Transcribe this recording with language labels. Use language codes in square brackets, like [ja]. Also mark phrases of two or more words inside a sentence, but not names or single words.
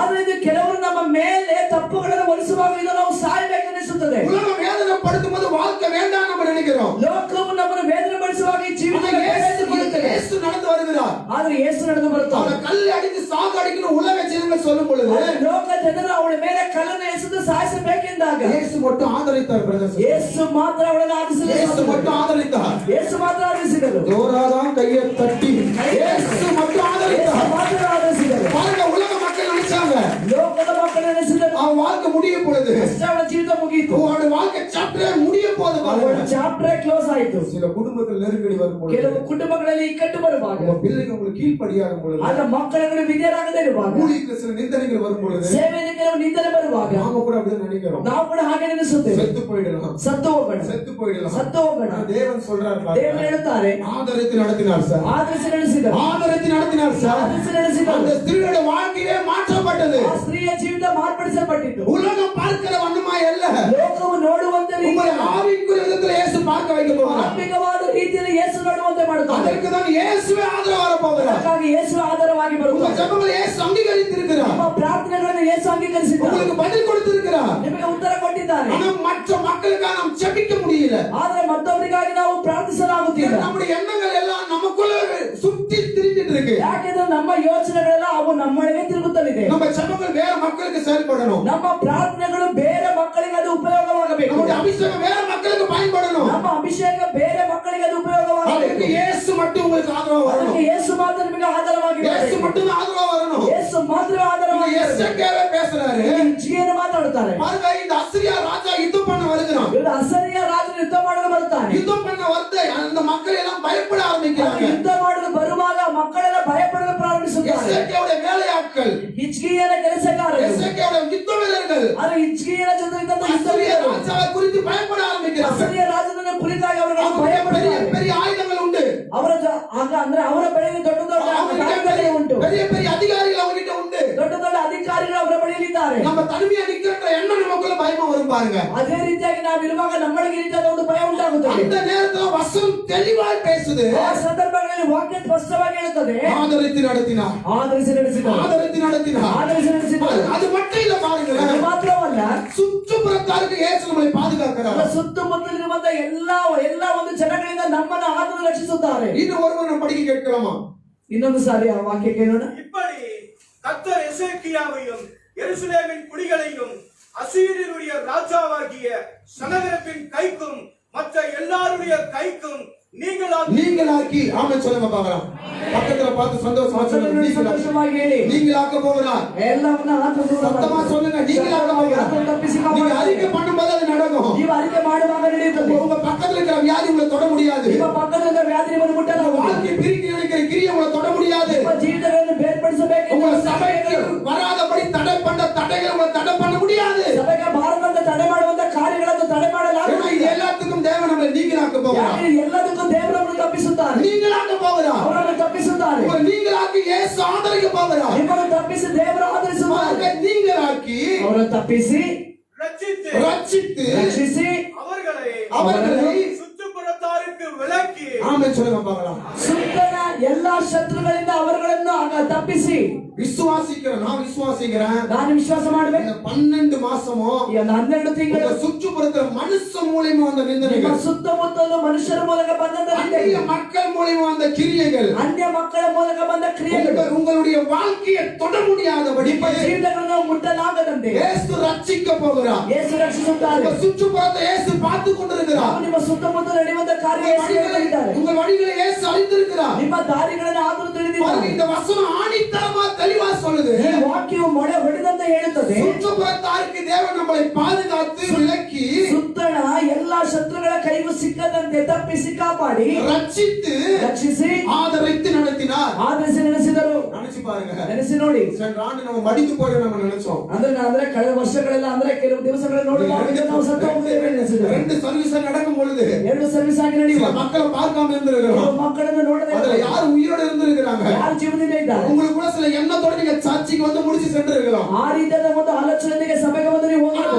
[kn] ಆದ್ರಿಂದ ಕೆಲವರು ನಮ್ಮ ಮೇಲೆ ತಪ್ಪುಗಳನ್ನು ಹೊರಿಸುವಾಗ ಇದು ನಾವು ಸಾಯಬೇಕೆನಿಸುತ್ತದೆ. [ta] உலகம் வேதனைப்படுத்தும் போது வாழ்க்கை வேண்டாம் நம்ம நினைக்கிறோம். [kn] ಲೋಕವು ನಮ್ಮನ್ನು ವೇದನೆ ಪಡಿಸುವಾಗ ಈ ಜೀವಿತ [ta] இயேசு நடந்து வருகிறார். [kn] ಆದ್ರೆ ಯೇಸು ನಡೆದು ಬರುತ್ತಾರೆ. [ta] அவனை கல் அடித்து சாகடிக்கணும் உலக ஜனங்கள் சொல்லும் பொழுது [kn] ಲೋಕ ಜನರು ಅವಳ ಮೇಲೆ ಕಲ್ಲನ್ನು ಎಸೆದು ಸಾಯಿಸಬೇಕೆಂದಾಗ [ta] இயேசு மட்டும் ஆதரித்தார். பிரதர்ஸ், [kn] ಯೇಸು ಮಾತ್ರ ಅವಳನ್ನು ಆರಿಸಿದರು. [ta] இயேசு மட்டும் ஆதரித்தார். [kn] ಯೇಸು ಮಾತ್ರ ಆರಿಸಿದರು. [ta] ஜோராதான் கையை தட்டி இயேசு மட்டும் [kn] ಯೇಸು [ta] ஆதரித்தார். [kn] ಮಾತ್ರ ಆರಿಸಿದರು. [ta] பாருங்க, உலக மக்கள் நினைச்சாங்க [kn] ಲೋಕದ ಮಕ್ಕಳು ಎನಿಸಿದರು [ta] அவன் வாழ்க்கை முடிய பொழுது, [kn] ಅಷ್ಟೇ ಅವಳ ಜೀವಿತ ಮುಗಿಯಿತು. [ta] அவனோட வாழ்க்கை சாப்டரே முடிய போது. [kn] ಅವಳ [en] chapter close [kn] ಆಯಿತು. [ta] சில குடும்பத்தில் நெருக்கடி வரும் பொழுது, [kn] ಕೆಲವು ಕುಟುಂಬಗಳಲ್ಲಿ ಇಕ್ಕಟ್ಟು ಬರುವಾಗ, [ta] உங்க பிள்ளைங்க உங்களுக்கு கீழ்ப்படியாகும் பொழுது, [kn] ಆಗ ಮಕ್ಕಳುಗಳು ವಿಧೇಯರಾಗದೇ ಇರುವಾಗ, [ta] ஊழியத்துல சில நிந்தனைகள் வரும் பொழுது, [kn] ಸೇವೆಯಲ್ಲಿ ಕೆಲವು ನಿಂದನೆ ಬರುವಾಗ [ta] நாம கூட அப்படியே நினைக்கிறோம், [kn] ನಾವು ಕೂಡ ಹಾಗೆ ನೆನೆಸುತ್ತೇವೆ, [ta] செத்து போயிடலாம், [kn] ಸತ್ತು ಹೋಗೋಣ, [ta] செத்து போயிடலாம். [kn] ಸತ್ತು ಹೋಗೋಣ. [ta] ஆனா தேவன் சொல்றார், [kn] ದೇವರು ಹೇಳುತ್ತಾರೆ, [ta] ஆதரித்து நடத்தினார் சார், [kn] ಆದರಿಸಿ ನಡೆಸಿದರು, [ta] ஆதரித்து நடத்தினார் சார். [kn] ಆದರಿಸಿ ನಡೆಸಿದರು. [ta] அந்த ஸ்திரீயோட வாழ்க்கையே மாற்றப்பட்டது. [kn] ಆ ಸ್ತ್ರೀಯ ಜೀವಿತ ಮಾರ್ಪಡಿಸಲ್ಪಟ್ಟಿತು. [ta] உலகம் பார்க்கிற வண்ணமாய் அல்ல, [kn] ಲೋಕವು ನೋಡುವಂತೆ [ta] உங்களை ஆவிக்குரிய விதத்துல இயேசு பார்க்க வைக்க போகிறார். [kn] ಆತ್ಮಿಕವಾದ ರೀತಿಯಲ್ಲಿ ಯೇಸು ನೋಡುವಂತೆ ಮಾಡುತ್ತಾರೆ. [ta] அதற்கு தான் இயேசுவே ஆதரவு வர போகிறார். [kn] ಅದಕ್ಕಾಗಿ ಯೇಸು ಆಧಾರವಾಗಿ [ta] உங்க [kn] ಬರುತ್ತಾರೆ. [ta] ஜெபங்களை இயேசு அங்கீகரித்திருக்கிறார். [kn] ನಿಮ್ಮ ಪ್ರಾರ್ಥನೆಗಳನ್ನು ಯೇಸು ಅಂಗೀಕರಿಸಿದ್ದಾರೆ, [ta] உங்களுக்கு பதில் கொடுத்திருக்கிறார். [kn] ನಿಮಗೆ ಉತ್ತರ ಕೊಟ್ಟಿದ್ದಾರೆ. [ta] ஆனா மற்ற மக்களுக்காக நாம் ஜெபிக்க முடியல. [kn] ಆದ್ರೆ ಮತ್ತೊಬ್ಬರಿಗಾಗಿ ನಾವು ಪ್ರಾರ್ಥಿಸಲಾಗುತ್ತಿಲ್ಲ. [ta] நம்முடைய எண்ணங்கள் எல்லாம் நமக்குள்ள சுத்தி திரிஞ்சிட்டு இருக்கு. [kn] ಯಾಕೆಂದ್ರೆ ನಮ್ಮ ಯೋಚನೆಗಳೆಲ್ಲ ಅವು ನಮ್ಮೊಳಗೆ ತಿರುಗುತ್ತಲಿದೆ. [ta] நம்ம ஜெபங்கள் வேற மக்களுக்கு செயல்படணும். [kn] ನಮ್ಮ ಪ್ರಾರ್ಥನೆಗಳು ಬೇರೆ ಮಕ್ಕಳಿಗೆ ಅದು ಉಪಯೋಗವಾಗಬೇಕು. [ta] நம்முடைய அபிஷேகம் வேற மக்களுக்கு பயன்படணும். [kn] ನಮ್ಮ ಅಭಿಷೇಕ ಬೇರೆ ಮಕ್ಕಳಿಗೆ ಅದು [ta] அதுக்கு [kn] ಉಪಯೋಗವಾಗಬೇಕು. [ta] இயேசு மட்டும் உங்களுக்கு ஆதரவு வரணும். [kn] ಅದಕ್ಕೆ ಯೇಸು ಮಾತ್ರ ನಿಮಗೆ ಆಧಾರವಾಗಿ [ta] இயேசு மட்டும் ஆதரவு வரணும். [kn] ಯೇಸು ಮಾತ್ರ ಆಧಾರವಾಗಿ [ta] எசேக்கியாவே பேசுறாரு. [kn] ಜೀವನ ಮಾತಾಡುತ್ತಾರೆ. [ta] பாருங்க, இந்த அசிரியா ராஜா யுத்தம் பண்ண வருகிறான். [kn] ಇವರು ಅಸರಿಯ ರಾಜನು ಯುದ್ಧ ಮಾಡಲು ಬರುತ್ತಾನೆ. [ta] யுத்தம் பண்ண வந்து அந்த மக்கள் எல்லாம் பயப்பட ಆರಂಭಿக்கிறாங்க. [kn] ಯುದ್ಧ ಮಾಡಲು ಬರುವಾಗ ಮಕ್ಕಳೆಲ್ಲ ಭಯಪಡಲು ಪ್ರಾರಂಭಿಸುತ್ತಾರೆ. [ta] எசேக்கியாவுடைய வேலையாட்கள், [kn] ಹಿಜ್ಕೀಯನ ಕೆಲಸಗಾರರು, [ta] எசேக்கியாவுடைய யுத்த வீரர்கள் [kn] ಅದು ಹಿಜ್ಕೀಯನ ಜೊತೆ ಇದ್ದಂತ [ta] அசிரியா [kn] ಯುದ್ಧವೀರರು [ta] ராஜாவை குறித்து பயப்பட ஆரம்பிக்கிறாங்க. [kn] ಅಸರಿಯ ರಾಜನನ್ನು ಕುರಿತಾಗಿ ಅವರು [ta] பெரிய [kn] ಭಯಪಡುತ್ತಾರೆ. [ta] பெரிய ஆயுதங்கள் உண்டு. [kn] ಆಗ ಅಂದ್ರೆ ಅವರ ಬಳಿಯಲ್ಲಿ ದೊಡ್ಡ ದೊಡ್ಡ ಆಯುಧಗಳೇ ಉಂಟು. [ta] பெரிய பெரிய அதிகாரிகள் அவங்கிட்ட உண்டு. [kn] ದೊಡ್ಡ ದೊಡ್ಡ ಅಧಿಕಾರಿಗಳು ಅವರ ಬಳಿಯಲ್ಲಿದ್ದಾರೆ. [ta] நம்ம தனிமையா நிக்கிற எண்ணம் நமக்குள்ள பயமா வரும் பாருங்க. [kn] ಅದೇ ರೀತಿಯಾಗಿ ನಾವು ಇರುವಾಗ ನಮ್ಮೊಳಗೆ ಈ ರೀತಿಯಾದ ಒಂದು ಭಯ ಉಂಟಾಗುತ್ತದೆ. [ta] அந்த நேரத்துல வசனம் தெளிவாய் பேசுது. [kn] ಆ ಸಂದರ್ಭಗಳಲ್ಲಿ ವಾಕ್ಯ ಸ್ಪಷ್ಟವಾಗಿ ಹೇಳುತ್ತದೆ, [ta] ஆதரித்து நடத்தினார், [kn] ಆಧರಿಸಿ ನಡೆಸಿದರು, [ta] ஆதரித்து நடத்தினார். [kn] ಆಧರಿಸಿ ನಡೆಸಿದರು. [ta] அது மட்டும் இல்ல பாருங்க, [kn] ಅದು ಮಾತ್ರವಲ್ಲ, [ta] சுற்றுப்புறத்தாருக்கு இயேசு நம்மை பாதுகாக்கிறார். [kn] ಸುತ್ತಮುತ್ತಲಿರುವಂತ ಎಲ್ಲಾ ಒಂದು ಜನಗಳಿಂದ ನಮ್ಮನ್ನು ಆದರೂ ರಕ್ಷಿಸುತ್ತಾರೆ. [ta] இன்னும் ஒருவர் நம்ம படிக்க கேட்கலாமா? [kn] ಇನ್ನೊಂದು ಸಾರಿ ಆ ವಾಕ್ಯ ಕೇಳೋಣ. [ta] இப்படி கர்த்தர் எசேக்கியாவையும் எருசலேமின் குடிகளையும் அசீரியருடைய ராஜாவாகிய சனகரிப்பின் கைக்கும் மற்ற எல்லாருடைய கைக்கும் நீங்களாக்கி. ஆமென் சொல்லுங்க பார்க்கலாம். பக்கத்துல பார்த்து சந்தோஷமா சொல்லுங்க, [kn] ಸಂತೋಷವಾಗಿ ಹೇಳಿ, [ta] நீங்களாக்க போகிறார். [kn] ಎಲ್ಲವನ್ನ ಆತನು [ta] சத்தமா சொல்லுங்க, நீங்களாக்க போகிறார். நீங்க அறிக்கை பண்ணும்போது அது நடக்கும். [kn] ನೀವು அறிக்கை ಮಾಡುವಾಗ ನಡೆಯುತ್ತದೆ. [ta] உங்க பக்கத்துல இருக்கிற வியாதி உங்களை தொட முடியாது. [kn] ನಿಮ್ಮ ಪಕ್ಕದ ವ್ಯಾಧಿ ನಿಮ್ಮನ್ನು ಮುಟ್ಟಲಾಗುವುದು. [ta] வாழ்க்கை பிரிக்க நினைக்கிற கிரியை உங்களை தொட முடியாது. [kn] ನಿಮ್ಮ ಜೀವಿತಗಳನ್ನು ಬೇರ್ಪಡಿಸಬೇಕು. [ta] உங்க சபைக்கு வராதபடி தடை பண்ண தடைகளை உங்களை தடை பண்ண முடியாது. [kn] ಸಭೆಗೆ ಬಾರದಂತೆ ತಡೆ ಮಾಡುವಂತ ಕಾರ್ಯಗಳನ್ನು ತಡೆ ಮಾಡಲಾಗುವುದು. [ta] இது எல்லாத்துக்கும் தேவன் நம்மளை நீங்களாக்க போகிறார். [kn] ಎಲ್ಲದಕ್ಕೂ ದೇವರನ್ನು ತಪ್ಪಿಸುತ್ತಾರೆ. [ta] நீங்களாக்க போகிறார். [kn] ಅವರನ್ನು ತಪ್ಪಿಸುತ್ತಾರೆ. [ta] உங்களை நீங்களாக்கி இயேசு ஆதரிக்க போகிறார். [kn] ನಿಮ್ಮನ್ನು ತಪ್ಪಿಸಿ ದೇವರು ಆಧರಿಸುತ್ತಾರೆ. [ta] நீங்களாக்கி [kn] ಅವರನ್ನು ತಪ್ಪಿಸಿ [ta] ரட்சித்து [kn] ರಕ್ಷಿಸಿ [ta] அவர்களை சுற்றுப்புறத்தாருக்கு விலக்கி. ஆமென் சொல்லுங்க பார்க்கலாம். [kn] ಸುತ್ತಲ ಎಲ್ಲಾ ಶತ್ರುಗಳಿಂದ ಅವರುಗಳನ್ನು ತಪ್ಪಿಸಿ. [ta] விசுவாசிக்கிறேன், நான் விசுவாசிக்கிறேன். [kn] ನಾನು ವಿಶ್ವಾಸ ಮಾಡಬೇಕು. [ta] 12 மாசமோ [kn] ಈ 12 ತಿಂಗಳು [ta] சுற்றுப்புறத்துல மனுஷ மூலியமா வந்த [kn] ನಿಮ್ಮ [ta] நிந்தனைகள், [kn] ಸುತ್ತಮುತ್ತಲು ಮನುಷ್ಯರ ಮೂಲಕ ಬಂದಂತ [ta] அந்நிய மக்கள் மூலியமா வந்த கிரியைகள், [kn] ಅನ್ಯ ಮಕ್ಕಳ ಮೂಲಕ ಬಂದ ಕ್ರಿಯೆಗಳು [ta] உங்களுடைய வாழ்க்கையை தொட முடியாதபடி [kn] ನಿಮ್ಮ ಜೀವಿತಗಳನ್ನು ಮುಟ್ಟಲಾಗದಂತೆ [ta] இயேசு ரட்சிக்க போகிறார். [kn] ಯೇಸು ರಕ್ಷಿಸುತ್ತಾರೆ. [ta] உங்க சுற்றுப்புறத்தை இயேசு பார்த்து கொண்டிருக்கிறார். [kn] ನಿಮ್ಮ ಸುತ್ತಮುತ್ತ ನಡೆಯುವಂತ ಕಾರ್ಯ [ta] உங்கள் வழிகளை இயேசு அறிந்திருக்கிறார். [kn] ನಿಮ್ಮ ದಾರಿಗಳನ್ನು ಆದರೂ ತಿಳಿದಿದ್ದಾರೆ. [ta] இந்த வசனம் ஆணித்தரமா தெளிவா சொல்லுது. [kn] ಈ ವಾಕ್ಯವು ಮೊಳೆ ಹೊಡೆದಂತೆ ಹೇಳುತ್ತದೆ, [ta] சுற்றுப்புறத்தாருக்கு தேவன் நம்மளை பாதுகாத்து விலக்கி [kn] ಸುತ್ತಣ ಎಲ್ಲಾ ಶತ್ರುಗಳ ಕೈಗೂ ಸಿಕ್ಕದಂತೆ ತಪ್ಪಿಸಿ ಕಾಪಾಡಿ [ta] ரட்சித்து ஆதரித்து நடத்தினார். [kn] ಆಧರಿಸಿ ನಡೆಸಿದರು. [ta] நினைச்சு பாருங்க, [kn] ನೆನೆಸಿ ನೋಡಿ. [ta] சென்ற ஆண்டு நம்ம மடிந்து போய் நம்ம நினைச்சோம். [kn] ಅಂದ್ರೆ ಕಳೆದ ವರ್ಷಗಳೆಲ್ಲ ಅಂದ್ರೆ ಕೆಲವು ದಿವಸಗಳಲ್ಲಿ ನೋಡಿ ನಾವು ಸತ್ತು ಹೋಗುತ್ತೇವೆ ಎನಿಸಿದೆ. [ta] 2 ಸರ್ವಿಸ್ நடக்கும் பொழுது [kn] 2 ಸರ್ವಿಸ್ ಆಗಿ ನಡೆಯುವ [ta] மக்களை பார்க்காம இருந்திருக்கிறோம். [kn] ಮಕ್ಕಳನ್ನು ನೋಡದೆ [ta] அதுல யார் உயிரோட இருந்திருக்கிறாங்க, [kn] ಯಾರು ಜೀವನದಿಂದ ಇದ್ದಾರೆ. [ta] உங்களுக்கு கூட சில எண்ணத்தோட நீங்க சர்ச்சுக்கு வந்து முடிச்சு சென்று இருக்கலாம். [kn] ಆ ರೀತಿಯಾದ ಒಂದು ಆಲೋಚನೆಗೆ ಸಭೆಗೆ ಬಂದು ನೀವು ಹೋಗಬಹುದು.